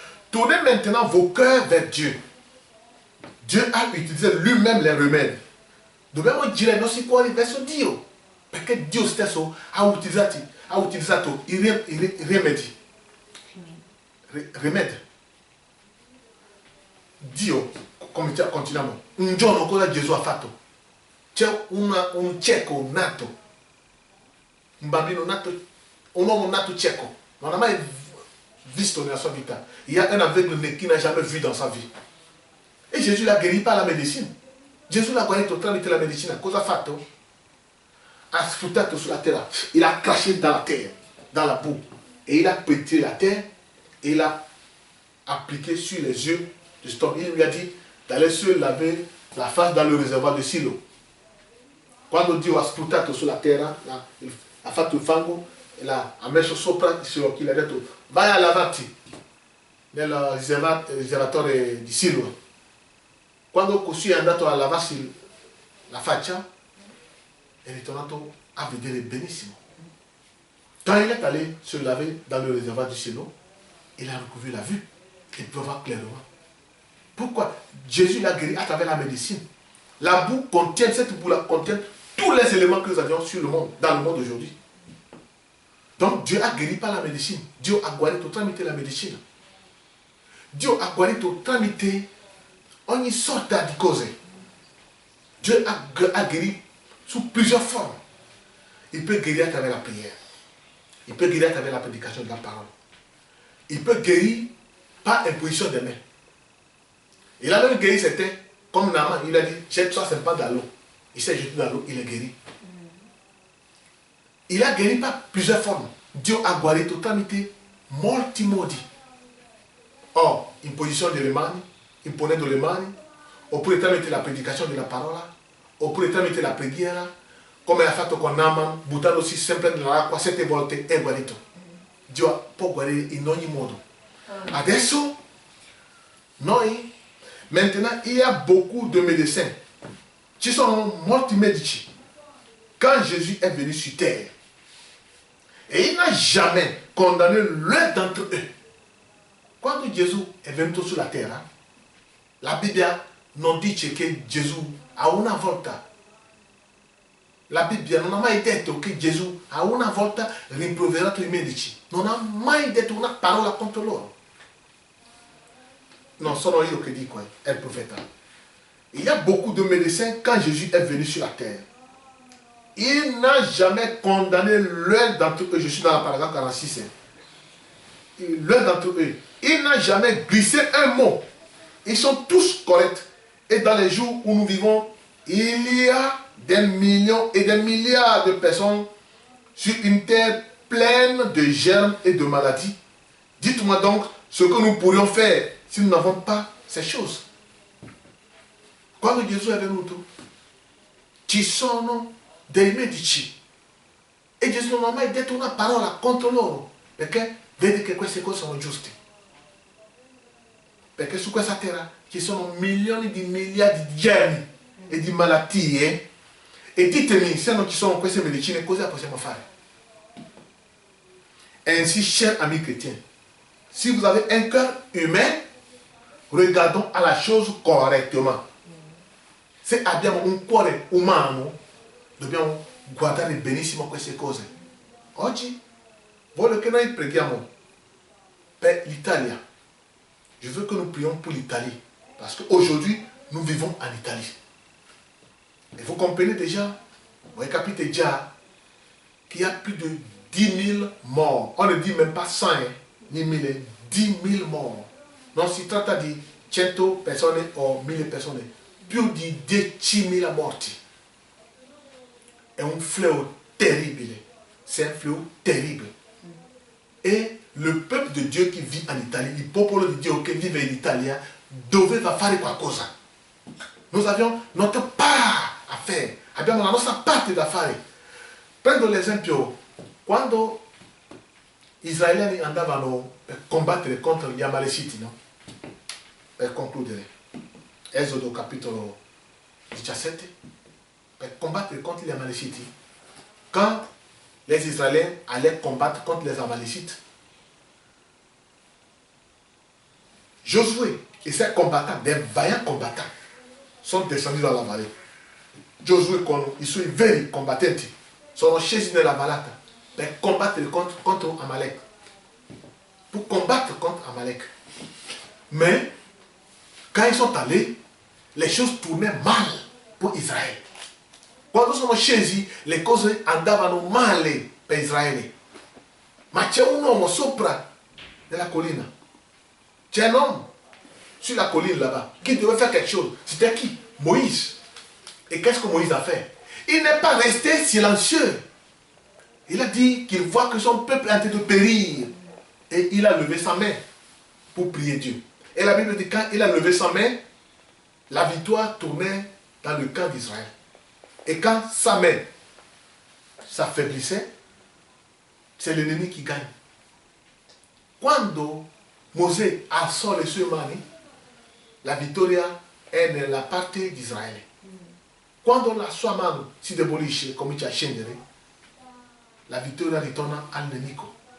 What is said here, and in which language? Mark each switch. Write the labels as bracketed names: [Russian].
[French] Tournez maintenant vos cœurs vers Dieu. Dieu [Italian] ha utilizzato [French] lui-même les remèdes. [Italian] Dobbiamo girare i nostri cuori verso Dio, perché Dio stesso ha utilizzato i rimedi. Rimedi. Dio, continuiamo. Un giorno cosa Gesù ha fatto? C'è un cieco nato, un bambino nato, un uomo nato cieco, non ha mai visto nella sua vita. [French] Il y a un aveugle qui n'a jamais vu dans sa vie. [Italian] E Gesù l'ha [French] guéri par [Italian] la medicina. Gesù l'ha guarito tramite la medicina. Cosa ha fatto? Ha sfruttato sulla terra. [French] Il a craché dans la terre, dans la boue. Et il a pétré la terre et il a appliqué sur les yeux du stomac. Il lui a dit d'aller se laver la face dans le réservoir de Silo. [Italian] quando Dio ha sputato sulla terra, ha fatto il fango, ha messo sopra i suoi occhi, gli ha detto vai a lavarti nel riservatore di Silo. Quando così è andato a lavarsi la faccia, è ritornato a vedere benissimo. [French] Quand il est allé se laver dans le réservoir du Silo, il a recouvré la vue. Il peut voir clairement. Pourquoi? Jésus l'a guéri à travers la médecine. La boue contient, cette boue-là contient tous les éléments que nous avions sur le monde, dans le monde aujourd'hui. Donc Dieu a guéri par la médecine. Dieu a [Italian] guarito tramite la medicina. Dio ha guarito tramite ogni sorta di cose. [French] Dieu a guéri sous plusieurs formes. Il peut guérir à travers la prière. Il peut guérir à travers la prédication de la parole. Il peut guérir par imposition des mains. Il a même guéri, c'était comme Naaman. Il a dit, jette-toi simplement dans l'eau. Il s'est jeté dans l'eau, il est guéri. Il a guéri par plusieurs formes. [Italian] Dieu ha guarito tramite molti modi. Or, imposizione delle mani, imponendo le mani, oppure tramite la predicazione della parola, oppure tramite la preghiera, come ha fatto con Naaman, buttandosi sempre nell'acqua 7 volte è guarito. Dio può guarire in ogni modo. Adesso, noi, [French] maintenant, il y a beaucoup de médecins. [Italian] Ci sono molti medici. [French] Quand Jésus est venu sur terre, et il n'a jamais condamné l'un d'entre eux. [Italian] Quando Gesù è venuto sulla terra, la Bibbia non dice che Gesù a una volta, la Bibbia non ha mai detto che Gesù a una volta rimproverato i medici, non ha mai detto una parola contro loro. Non sono io che dico, è il profeta. [French] Il y a beaucoup de médecins quand Jésus est venu sur la terre. Il n'a jamais condamné l'un d'entre eux, je suis dans la paragraphe 46, l'un d'entre eux. Il n'a jamais glissé un mot. Ils sont tous corrects. Et dans les jours où nous vivons, il y a des millions et des milliards de personnes sur une terre pleine de germes et de maladies. Dites-moi donc ce que nous pourrions faire si nous n'avons pas ces choses. [Italian] Quando Gesù è venuto, ci sono dei medici. E Gesù non ha mai detto una parola contro loro, perché vede che queste cose sono giuste. Perché su questa terra ci sono milioni di miliardi di germi e di malattie. E ditemi, se non ci sono queste medicine, cosa possiamo fare? [French] Ainsi, chers amis chrétiens, si vous avez un cœur humain, regardons à la chose correctement. [Italian] Se abbiamo un cuore umano, dobbiamo guardare benissimo queste cose. Oggi voglio che noi preghiamo per l'Italia. [French] Je veux que nous prions pour l'Italie. Parce qu'aujourd'hui, nous vivons en Italie. Et vous comprenez déjà, vous capitez déjà qu'il y a plus de 10 000 morts. On ne dit même pas 100, ni 1000, 10 000 morts. [Italian] Non si tratta di 100 persone o 1000 persone. Più di 10.000 morti. È un [French] fléau terrible. C'est un fléau terrible. Et le peuple de Dieu qui vit en Italie, [Italian] il popolo di Dio che vive in Italia, [French] doveva fare qualcosa. Nous avions notre part [Italian] a fare. Abbiamo la nostra parte da fare. Prendo l'esempio, quando gli israeliani andavano per combattere contro gli Amaleciti, no? Per concludere, Esodo capitolo 17, per combattere contre gli Amaleciti, [French] quand les Israéliens allaient combattre contre les Amalécites, Josué et ses combattants, des vaillants combattants, sont descendus dans la vallée. [Italian] Josué con i suoi veri combattenti sono scesi nella vallata per combattere contre Amalek. [French] Pour combattre contre Amalek. Mais, quand ils sont allés, les choses tournaient mal pour Israël. [Italian] Quando sono scesi, le cose andavano male per Israele. Ma c'è un uomo sopra nella collina. C'è un [French] homme sur la colline là-bas qui devait faire quelque chose. C'était qui? Moïse. Et qu'est-ce que Moïse a fait? Il n'est pas resté silencieux. Il a dit qu'il voit que son peuple est en train de périr. Et il a levé sa main pour prier Dieu. Et la Bible dit quand il a levé sa main, la victoire tournait dans le camp d'Israël. Et quand sa main s'affaiblissait, c'est l'ennemi qui gagne. [Italian] Quando Mosè alzò le sue mani, la vittoria è nella parte di Israele. Quando la sua mano si indebolisce e comincia a scendere, la vittoria ritorna al nemico.